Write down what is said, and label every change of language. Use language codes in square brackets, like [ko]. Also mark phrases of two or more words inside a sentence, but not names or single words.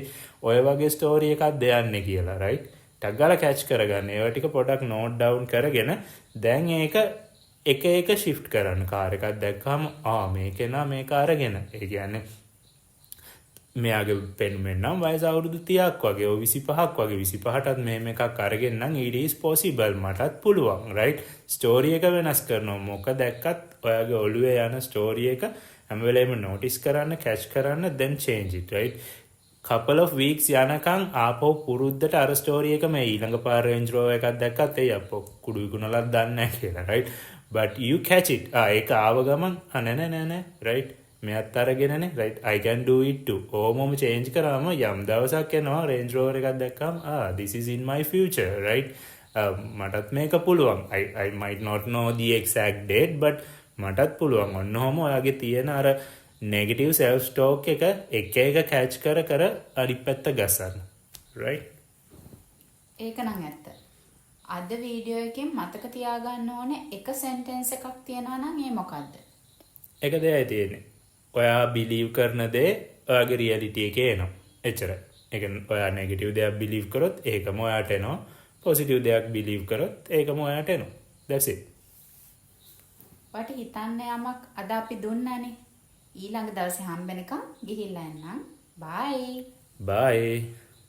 [si] ඔය වගේ ස්ටෝරි එකක් දෙයන්නේ කියලා, right? ටග් ගාලා කැච් කරගන්න. ඒවා ටික පොඩක් [en] note down [si] කරගෙන දැන් ඒක එක shift කරන්න. කාර් එකක් දැක්කම මේක නා මේක අරගෙන. ඒ කියන්නේ මෙයාගේ පෙන්වෙන්න නම් වයස අවුරුදු 30ක් වගේ, 25ක් වගේ, 25ටත් මෙහෙම එකක් අරගෙන නම් [en] it is possible, [si] මටත් පුළුවන්, right? ස්ටෝරි එක වෙනස් කරනවා. මොක දැක්කත් ඔයාගේ ඔළුවේ යන ස්ටෝරි එක හැම වෙලේම notice කරන්න, catch කරන්න, [en] then change it, right? couple of weeks [si] යනකම් ආපහු පුරුද්දට අර ස්ටෝරි එක මේ ඊළඟ පාර Range Rover එකක් දැක්කත් ඒ අපෝ කුඩු විකුණලා දන්නේ නැහැ කියලා, right? [en] but you catch it. [si] ඒක ආව ගමන් නෑ, right? මෙයත් අරගෙනනේ, [en] right? I can do it too. [si] ඕමම change කරාම යම් දවසක් එනවා Range Rover එකක් දැක්කම [en] this is in my future, right? [si] මටත් මේක පුළුවන්. [en] I might not know the exact date, but [si] මටත් පුළුවන්. ඔන්නෝම ඔයාගේ තියෙන අර [en] negative self talk [si] එක catch කර අනිත් පැත්ත ගසන්න, right? ඒක නම් ඇත්ත. අද වීඩියෝ එකෙන් මතක තියාගන්න ඕනේ එක සෙන්ටෙන්ස් එකක් තියෙනවා නම් ඒ මොකද්ද? එක දෙයයි තියෙන්නේ. ඔයා බිලීව් කරන දේ ඔයාගේ රියැලිටි එකේ එනවා. එච්චරයි. ඒ කියන්නේ ඔයා නෙගටිව් දෙයක් බිලීව් කරොත් ඒකම ඔයාට එනවා. පොසිටිව් දෙයක් බිලීව් කරොත් ඒකම ඔයාට එනවා. [en] That's it. [si] ඔයාට හිතන්න යමක් අද අපි දුන්නානේ. ඊළඟ දවසේ හම්බෙනකම් ගිහිල්ලා එන්නම්. [en] Bye. Bye.